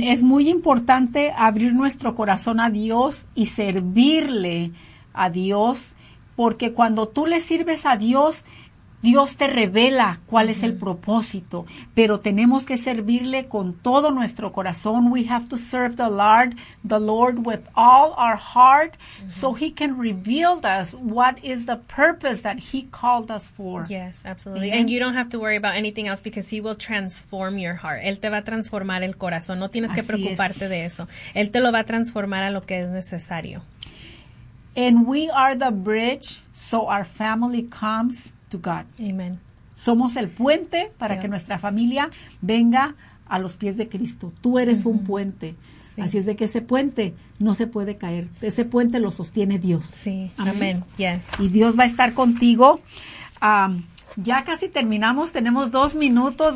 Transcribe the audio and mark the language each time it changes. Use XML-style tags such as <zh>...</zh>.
<es>Es muy importante abrir nuestro corazón a Dios y servirle a Dios, porque cuando tú le sirves a Dios, Dios te revela cuál es el propósito, pero tenemos que servirle con todo nuestro corazón.</es> <en>We have to serve the Lord with all our heart, mm-hmm, so He can reveal us what is the purpose that He called us for. Yes, absolutely. Yeah. And you don't have to worry about anything else because He will transform your heart.</en> <es>Él te va a transformar el corazón. No tienes que Así preocuparte es. De eso. Él te lo va a transformar a lo que es necesario.</es> <en>And we are the bridge, so our family comes to God. Amen.</en> <es>Somos el puente para que nuestra familia venga a los pies de Cristo. Tú eres un puente. Sí. Así es de que ese puente no se puede caer. Ese puente lo sostiene Dios. Sí. Amén.</es> <en>Yes.</en> <es>Y Dios va a estar contigo. Ya casi terminamos, tenemos 2 minutos.</es>